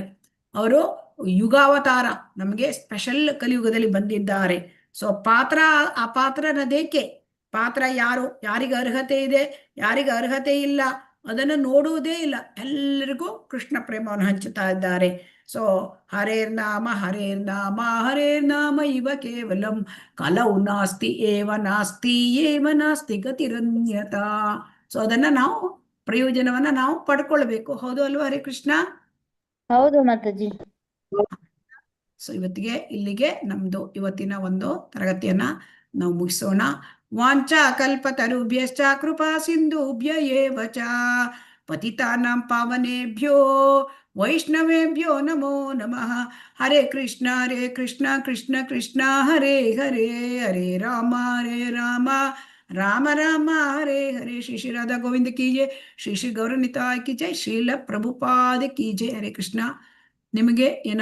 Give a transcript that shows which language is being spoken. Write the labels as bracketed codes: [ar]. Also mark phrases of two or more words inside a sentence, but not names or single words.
[kn] ಅವರು ಯುಗಾವತಾರ, ನಮಗೆ ಸ್ಪೆಷಲ್ ಕಲಿಯುಗದಲ್ಲಿ ಬಂದಿದ್ದಾರೆ. ಸೊ ಆ ಪಾತ್ರನದೇಕೆ ಪಾತ್ರ ಯಾರಿಗೆ ಅರ್ಹತೆ ಇದೆ, ಯಾರಿಗೆ ಅರ್ಹತೆ ಇಲ್ಲ ಅದನ್ನು ನೋಡುವುದೇ ಇಲ್ಲ. ಎಲ್ಲರಿಗೂ ಕೃಷ್ಣ ಪ್ರೇಮವನ್ನು ಹಂಚುತ್ತಾ ಇದ್ದಾರೆ. [sa] ಸೊ ಹರೇರ್ನಾಮ ಹರೇರ್ನಾಮ ಹರೇರ್ನಾಮ ಇವ ಕೇವಲಂ ಕಲೌ ನಾಸ್ತಿ ಏವ ನಾಸ್ತಿ ಗತಿರನ್ಯತ. [kn] ಸೊ ಅದನ್ನ ನಾವು ಪ್ರಯೋಜನವನ್ನ ನಾವು ಪಡ್ಕೊಳ್ಬೇಕು. ಹೌದು ಅಲ್ವಾ? [sa] ಹರೇ ಕೃಷ್ಣ. [kn] ಹೌದು ಮಾತಾಜಿ. ಸೊ ಇಲ್ಲಿಗೆ ನಮ್ದು ಇವತ್ತಿನ ಒಂದು ತರಗತಿಯನ್ನ ನಾವು ಮುಗಿಸೋಣ. [sa] ವಾಂಚಾ ಕಲ್ಪತರುಭ್ಯಶ್ಚ ಕೃಪಾ ಸಿಂಧುಭ್ಯ ಏವ ಚ ಪತಿತಾನಾಂ ಪಾವನೇಭ್ಯೋ ವೈಷ್ಣವೇಭ್ಯೋ ನಮೋ ನಮಃ. ಹರೇ ಕೃಷ್ಣ ಕೃಷ್ಣ ಕೃಷ್ಣ ಹರೇ ಹರೇ, ಹರೇ ರಾಮ ರಾಮ ರಾಮ ಹರೇ ಹರೇ. [hi] श्री राधा गोविंद की जय, श्री गौरनिताई की जय, श्रील प्रभुपाद की जय. ಹರೇ ಕೃಷ್ಣ. ನಿಮಗೆ